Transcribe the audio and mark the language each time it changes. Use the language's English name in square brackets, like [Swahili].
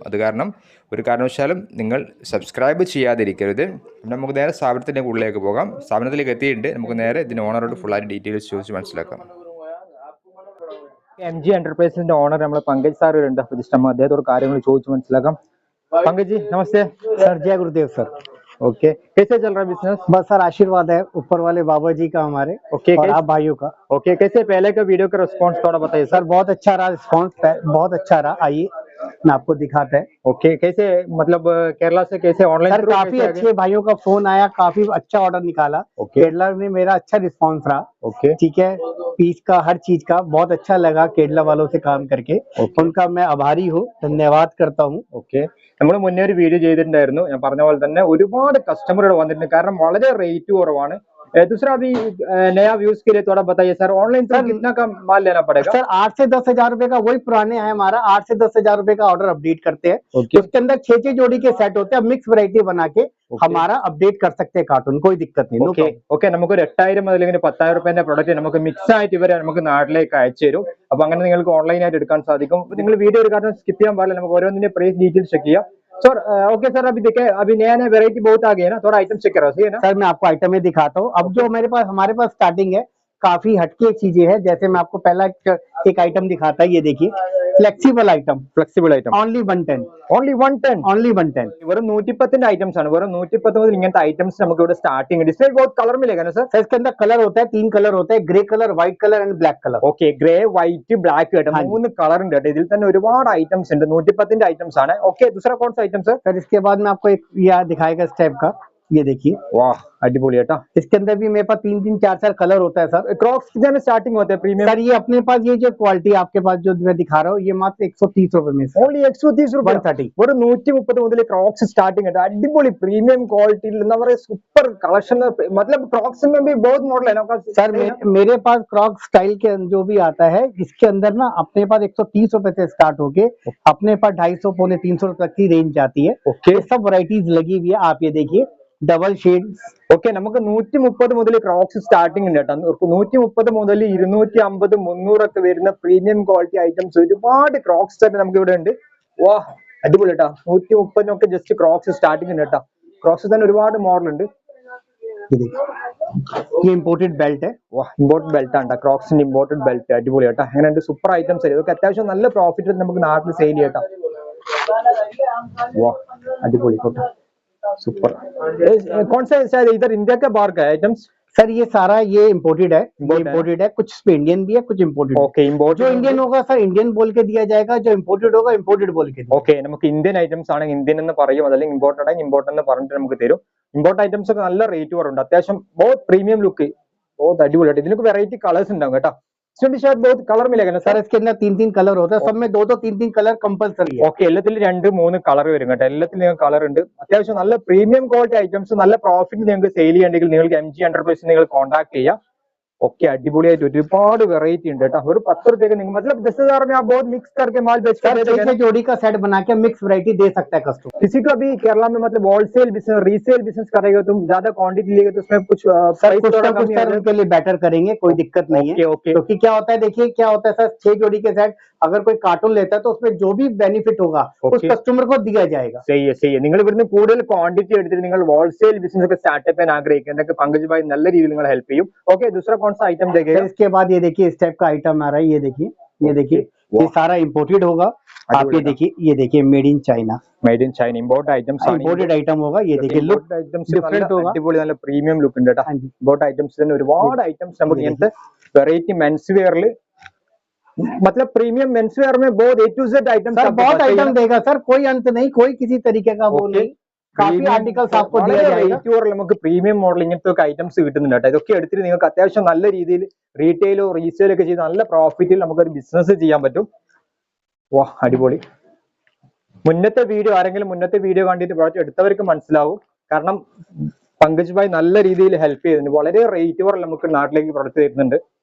[Malayalam] അത് കാരണം ഒരു കാരണവശാലും നിങ്ങൾ സബ്സ്ക്രൈബ് ചെയ്യാതിരിക്കരുത്. നമുക്ക് നേരെ സ്ഥാപനത്തിൻ്റെ ഉള്ളിലേക്ക് പോകാം. സ്ഥാപനത്തിലേക്ക് എത്തിയിട്ടുണ്ട്. നമുക്ക് നേരെ ഇതിൻ്റെ ഓണറോട് ഫുള്ളായിട്ട് ഡീറ്റെയിൽസ് ചോദിച്ച് മനസ്സിലാക്കാം. MG എന്റർപ്രൈസിന്റെ ഓണർ നമ്മൾ പങ്കജ് സാർ ഉണ്ട്. അപ്പോൾ ജസ്റ്റ് നമ്മൾ അദ്ദേഹത്തോട് കാര്യങ്ങൾ ചോദിച്ച് മനസ്സിലാക്കാം. [Hindi] पंकज जी नमस्ते सर। जय गुरुदेव सर। ओके, कैसे चल रहा है बिजनेस? बस सर आशीर्वाद है ऊपर वाले बाबा जी का हमारे, ओके, और आप भाइयों का। ओके, कैसे पहले का वीडियो का रिस्पांस थोड़ा बताइए सर। बहुत अच्छा रहा रिस्पांस, बहुत अच्छा रहा। आइए मैं आपको दिखाते हैं। ओके, कैसे मतलब केरला से कैसे ऑनलाइन? सर काफी अच्छे भाइयों का फोन आया, काफी अच्छा ऑर्डर निकाला। केरला में मेरा अच्छा रिस्पांस रहा। ओके, ठीक है, पीस का हर चीज का बहुत अच्छा लगा केरला वालों से काम करके। उनका मैं आभारी हूँ, धन्यवाद करता हूँ। [Malayalam] ओके, നമ്മൾ മുന്നേ ഒരു വീഡിയോ ചെയ്തിട്ടുണ്ടായിരുന്നു. ഞാൻ പറഞ്ഞ പോലെ തന്നെ ഒരുപാട് കസ്റ്റമർ വന്നിട്ടുണ്ട്. കാരണം വളരെ റേറ്റ് കുറവാണ്. [Hindi] दूसरा अभी नया व्यूज के लिए थोड़ा बताइए सर, ऑनलाइन सर कितना का माल लेना पड़ेगा? सर 8 से 10,000 रुपए का वही पुराने है हमारा। 8 से 10,000 रुपए का ऑर्डर अपडेट करते हैं। उसके अंदर 6 जोड़ी के सेट होते हैं। मिक्स वैरायटी बना के हमारा अपडेट कर सकते हैं कार्टून, कोई दिक्कत नहीं। [Malayalam] ഓക്കെ, നമുക്കൊരു 8,000 മുതൽ 10,000 രൂപേന്റെ പ്രൊഡക്റ്റ് നമുക്ക് മിക്സ് ആയിട്ട് ഇവരെ നമുക്ക് നാട്ടിലേക്ക് അയച്ചു തരും. അപ്പൊ അങ്ങനെ നിങ്ങൾക്ക് ഓൺലൈനായിട്ട് എടുക്കാൻ സാധിക്കും. നിങ്ങൾ വീഡിയോ ഒരു കാരണം സ്കിപ്പ് ചെയ്യാൻ പാടില്ല. നമുക്ക് ഓരോന്നിന്റെ പ്രൈസ് ഡീറ്റെയിൽസ് ചെക്ക് ചെയ്യാം. [Hindi] सर ओके सर, अभी देखे अभी नया नया वेरायटी बहुत आ गया है ना, थोड़ा आइटम चेक करो सही है ना? सर मैं आपको आइटम में दिखाता हूँ। अब जो हमारे पास स्टार्टिंग है, काफी हटके चीजें हैं। जैसे मैं आपको पहला एक आइटम दिखाता है, ये देखिए flexible item only 110, only 110, only 110। [Malayalam] വെറും 110 ഐറ്റംസ് ആണ്. വെറും 110 മുതൽ ഇങ്ങനത്തെ ഐറ്റംസ് നമുക്ക് ഇവിടെ സ്റ്റാർട്ടിംग है। [Hindi] इसमें बहुत कलर मिलेगा ना सर? इसके अंदर कलर होता है, 3 कलर होता है, grey colour, white colour and black colour. [Malayalam] Okay, grey white black കേട്ടോ, 3 കളർ ഉണ്ട് കേട്ടോ. ഇതിൽ തന്നെ ഒരുപാട് ഐറ്റംസ് ഉണ്ട്. 110 ഐറ്റംസ് ആണ്. [Hindi] ഓക്കെ, दूसरा कौन सा आइटम सर? सर इसके बाद में आपको एक यह दिखाएगा इस टाइप का, ये देखिए। [Malayalam] वाह अടിപൊളി കേട്ടോ. [Hindi] इसके अंदर भी मेरे पास 3 4 कलर होता है सर। क्रॉक्स कितने में स्टार्टिंग होते हैं प्रीमियम? सर ये अपने पास ये जो क्वालिटी आपके पास जो मैं दिखा रहा हूँ, ये मात्र 130 रुपए में। [Malayalam] ഓൺലി 130 രൂപ, 130, വെറും 130 മുതൽ ക്രോക്സ് സ്റ്റാർട്ടിംग है। അടിപൊളി പ്രീമിയം ക്വാളിറ്റിയിൽ എന്താ പറയുക, സൂപ്പർ കളക്ഷൻ. [Hindi] मतलब क्रॉक्स में भी बहुत मॉडल है ना सर? मेरे पास क्रॉक्स स्टाइल के जो भी आता है, इसके अंदर ना अपने पास 130 रुपए से स्टार्ट होके अपने पास 250 पौने 300 रुपए तक की रेंज जाती है। ओके, सब वैरायटीज लगी हुई है, आप ये देखिए। Double shade. [Malayalam] ഓക്കെ, നമുക്ക് 130 മുതൽ ക്രോക്സ് സ്റ്റാർട്ടിംഗ് ഉണ്ട് കേട്ടോ. 130 മുതൽ 250, 300 ഒക്കെ വരുന്ന പ്രീമിയം ക്വാളിറ്റി ഐറ്റംസ് ഒരുപാട് ക്രോക്സ് തന്നെ നമുക്ക് ഇവിടെ ഉണ്ട്. വാ, അടിപൊളി കേട്ടോ. 130 ജസ്റ്റ് ക്രോക്സ് സ്റ്റാർട്ടിംഗ് ഉണ്ട് കേട്ടോ. ക്രോക്സ് തന്നെ ഒരുപാട് മോഡൽ ഉണ്ട്. [Hindi] ये इम्पोर्टेड बेल्ट है। [Malayalam] വാ, ഇമ്പോർട്ടഡ് ബെൽറ്റ് ആണ് ക്രോക്സിന്റെ ഇമ്പോർട്ടഡ് ബെൽറ്റ്. അടിപൊളി കേട്ടോ. അങ്ങനെയുണ്ട് സൂപ്പർ ഐറ്റംസ് ഇതൊക്കെ അത്യാവശ്യം നല്ല പ്രോഫിറ്റ് നമുക്ക് നാട്ടിൽ സെയിൽ ചെയ്യട്ടോ. [Hindi] वाह अडिपोली फोटो सुपर। कौन सा शायद इधर इंडिया का बाहर का आइटम्स? सर ये सारा ये इम्पोर्टेड है, इम्पोर्टेड है, कुछ इंडियन भी है, कुछ इम्पोर्टेड। ओके, इम्पोर्टेड जो इंडियन होगा सर इंडियन बोल के दिया जाएगा, जो इम्पोर्टेड होगा इम्पोर्टेड बोल के। [Malayalam] ഓക്കെ, നമുക്ക് ഇന്ത്യൻ ഐറ്റംസ് ആണെങ്കിൽ ഇന്ത്യൻ എന്ന് പറയും, അല്ലെങ്കിൽ ഇമ്പോർട്ടഡ് ആണെങ്കിൽ ഇമ്പോർട്ടഡ് എന്ന് പറഞ്ഞിട്ട് നമുക്ക് തരും. ഇമ്പോർട്ടഡ് ഐറ്റംസ് ഒക്കെ നല്ല റേറ്റ് കുറവുണ്ട്, അത്യാവശ്യം बहुत പ്രീമിയം ലുക്ക്, बहुत അടിപൊളിയായിട്ട്. ഇതിനൊക്കെ വെറൈറ്റി കളേഴ്സ് ഉണ്ടാവും കേട്ടോ. [Hindi] इसमें शायद बहुत कलर मिलेगा ना सर? इसके अंदर 3-3 कलर होता है, सब में 2-2 3-3 कलर कंपलसरी है। [Malayalam] ഓക്കെ, എല്ലാത്തിലും 2-3 കളർ വരും കേട്ടോ. എല്ലാത്തിലും നിങ്ങൾക്ക് കളർ ഉണ്ട്. അത്യാവശ്യം നല്ല പ്രീമിയം ക്വാളിറ്റി ഐറ്റംസ് നല്ല പ്രോഫിറ്റ് നിങ്ങൾക്ക് സെയിൽ ചെയ്യണമെങ്കിൽ നിങ്ങൾക്ക് MG എന്റർപ്രൈസ് നിങ്ങൾ കോൺടാക്ട് ചെയ്യാം. ഓക്കെ, അടിപൊളിയായിട്ട് ഒരുപാട് വെറൈറ്റി ഉണ്ട് കേട്ടോ. [Hindi] ഒരു 10 रुपए നിങ്ങൾ मतलब 10,000 में आप बहुत मिक्स करके माल बेच सर एक जोड़ी का सेट बना के मिक्स वैरायटी दे सकता है कस्टमर। किसी को अभी केरला में मतलब होलसेल बिजनेस रीसेल बिजनेस करेगा, तुम ज्यादा क्वांटिटी लेगा तो उसमें कुछ उनके लिए बेटर करेंगे, कोई दिक्कत नहीं है। ओके, क्योंकि क्या होता है, देखिए क्या होता है सर, 6 जोड़ी के सेट अगर कोई कार्टून लेता है तो उसमें जो भी बेनिफिट होगा उस कस्टमर को दिया जाएगा। सही है, सही है. [Malayalam] നിങ്ങൾ ഇവിടുന്ന് കൂടുതൽ ക്വാണ്ടിറ്റി എടുത്തിട്ട് നിങ്ങൾ ഹോൾസെയിൽ ബിസിനസ് ഒക്കെ സ്റ്റാർട്ടപ്പ് ചെയ്യാൻ ആഗ്രഹിക്കുന്നതൊക്കെ പങ്കജ് ഭായി നല്ല രീതിയിൽ നിങ്ങൾ ഹെൽപ്പ് ചെയ്യും. [Hindi] ഓക്കെ, दूसरा कौन सा आइटम देखेगा? इसके बाद ये देखिए इस टाइप का आइटम आ रहा है, ये देखिए ये सारा इम्पोर्टेड होगा। आप ये देखिए made in China, [English] Made in China import items ആണ്. [Hindi] इम्पोर्टेड आइटम होगा. ये देखिए लुक डिफरेंट होगा, [Malayalam] അടിപൊളി നല്ല പ്രീമിയം ലുക്ക് ഉണ്ട് കേട്ടോ. ഇമ്പോർട്ട് ഐറ്റംസ് തന്നെ ഒരുപാട് ഐറ്റംസ് നമുക്ക് ഇങ്ങനത്തെ വെറൈറ്റി മെൻസ് വെയറിൽ [Hindi] मतलब प्रीमियम मेंस वेयर में बहुत A to Z item, sir बहुत आइटम देगा सर, कोई अंत नहीं, कोई किसी तरीके का वो नहीं, काफी आर्टिकल्स आपको दिया जाएगा. [Malayalam] നമുക്ക് പ്രീമിയം മോഡൽ ഇങ്ങനത്തെ ഒക്കെ ഐറ്റംസ് കിട്ടുന്നുണ്ട് കേട്ടോ. ഇതൊക്കെ എടുത്തിട്ട് നിങ്ങൾക്ക് അത്യാവശ്യം നല്ല രീതിയിൽ റീറ്റെയിലോ റീസെയിലോ ഒക്കെ ചെയ്ത് നല്ല പ്രോഫിറ്റിൽ നമുക്കൊരു ബിസിനസ് ചെയ്യാൻ പറ്റും. വാ, അടിപൊളി. മുന്നത്തെ വീഡിയോ കണ്ടിട്ട് പ്രോഡക്റ്റ് എടുത്തവർക്ക് മനസ്സിലാവും. കാരണം പങ്കജ് ഭായ് നല്ല രീതിയിൽ ഹെൽപ്പ് ചെയ്തിട്ടുണ്ട്. വളരെ റേറ്റ് കുറവ് നമുക്ക് നാട്ടിലേക്ക് പ്രൊഡക്റ്റ് തരുന്നുണ്ട്.